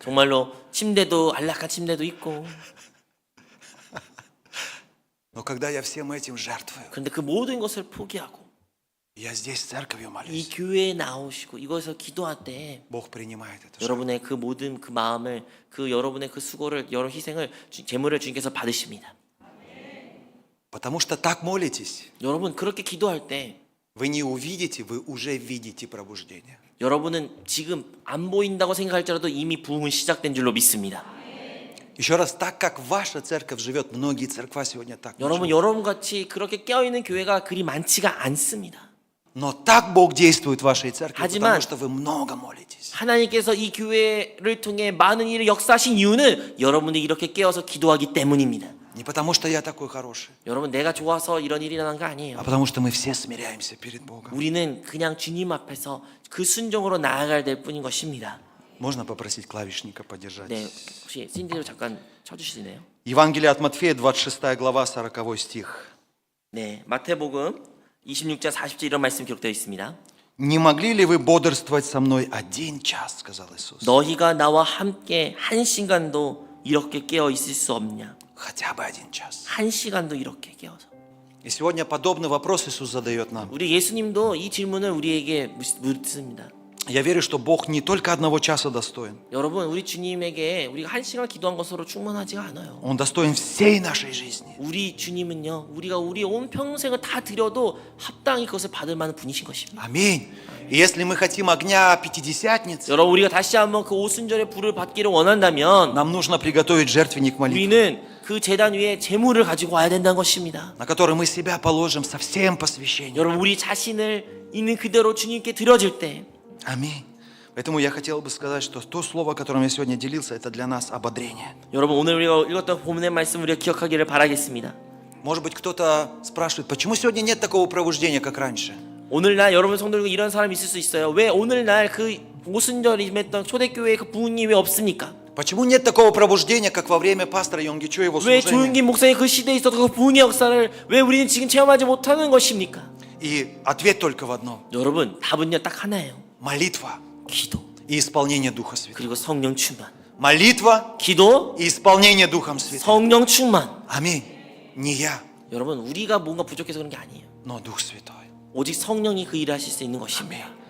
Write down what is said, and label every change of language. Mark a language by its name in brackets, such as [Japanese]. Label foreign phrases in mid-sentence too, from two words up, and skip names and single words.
[Korean] 정말로 침대도 안락한 침대도 있고 [Russian] Но когда я всем этим жертвую, [Korean] 그런데 그 모든 것을 포기하고 [Russian] Я здесь с церковью [Korean] 이 [Russian] молюсь. [Korean] 교회에 나오시고 이곳에서 기도할 때 [Russian] Бог принимает это. [Korean] 여러분의 그 모든 그 마음을 그 여러분의 그 수고를 여러 희생을 제물을 주님께서 받으십니다. [Russian] Потому что так молитесь. [Korean] 여러분 그렇게 기도할 때 [Russian] Вы не увидите, вы уже видите пробуждение. [Korean] 여러분은 지금 안 보인다고 생각할지라도 이미 부흥은 시작된 줄로 믿습니다. [Russian] Еще раз, так как ваша церковь живет, многие церква сегодня так не [Korean] 여러분 [Russian] живут. [Korean] 여러분 같이 그렇게 깨어 있는 교회가 그리 많지가 않습니다. [Russian] Но так Бог действует в вашей церкви, [Korean] 하지만 [Russian] потому что вы много молитесь. [Korean] 하나님께서 이 교회를 통해 많은 일을 역사하신 이유는 여러분이 이렇게 깨어서 기도하기 때문입니다. [Russian] Не потому что я такой хороший, [Korean] 여러분 내가 좋아서 이런 일이 일어난 거 [Russian] а [Korean] 아니에요. [Russian] потому что мы все смиряемся перед Богом. [Korean] 우리는 그냥 주님 앞에서 그 순종으로 나아가야 될 뿐인 것입니다. [Russian] Можно попросить клавишника поддержать? [Korean] 네, 혹시 신디로 잠깐 쳐주시네요. [Russian] Евангелие от Матфея, 26 глава, 40 стих. [Korean] 네, 마태복음 26장 40절 이런 말씀 기록되어 있습니다. [Russian] «Не могли ли вы бодрствовать со мной 1 час?» – сказал Иисус. [Korean] 너희가 나와 함께 한 시간도 이렇게 깨어 있을 수 없냐? [Russian] Хотя бы 1 час. [Korean] 한 시간도 이렇게 깨어서. [Russian] И сегодня подобный вопрос Иисус задает нам. [Korean] 우리 예수님도 이 질문을 우리에게 묻습니다. [Russian] Я верю, что Бог не только 1 часа достоин. [Korean] 여러분, 우리 주님에게 우리가 한 시간 기도한 것으로 충분하지가 않아요. [Russian] Он достоин всей нашей жизни. [Korean] 우리 주님은요, 우리가 우리 온 평생을 다 드려도 합당히 그것을 받을 만한 분이신 것입니다. [Russian] Аминь. И если мы хотим огня Пятидесятницы, [Korean] 여러분, 우리가 다시 한번 그 오순절의 불을 받기를 원한다면 [Russian] нам нужно приготовить жертвенник молитвы, [Korean] 우리는 그 제단 위에 제물을 가지고 와야 된다는 것입니다. [Russian] на который мы себя положим со всем посвящением. [Korean] 여러분, 우리 자신을 있는 그대로 주님께 드려질 때 [Russian] Аминь. Поэтому я хотел бы сказать, что то слово, которым я сегодня делился, это для нас ободрение. [Korean] 여러분, 오늘 우리가 읽었던 본문의 말씀 우리가 기억하기를 바라겠습니다. [Russian] Может быть, кто-то спрашивает, почему сегодня нет такого пробуждения, как раньше? [Korean] 오늘날 여러분 성도 중에 이런 사람이 있을 수 있어요. 왜 오늘날 그 오순절 임했던 초대교회의 그 부흥이 왜 없습니까? [Russian] Почему нет такого пробуждения, как во время пастора Йонгги Чо его [Korean] 왜 [Russian] служения? [Korean] 조윤기 목사의 그 시대에 있었던 그 부흥의 역사를 왜 우리는 지금 체험하지 못하는 것입니까? [Russian] И ответ только в одном. [Korean] 여러분, 답은요 딱 하나예요. [Russian] Молитва [Korean] 기도 [Russian] и исполнение Духа Святого. [Korean] 그리고 성령 충만. [Russian] Молитва [Korean] 기도, [Russian] и исполнение Духом Святым. [Korean] 성령 충만. [Russian] Аминь. Не я, [Korean] 여러분, 우리가 뭔가 부족해서 그런 게 아니에요. [Russian] но Дух Святой. [Korean] 오직 성령이 그 일을 하실 수 있는 것입니다.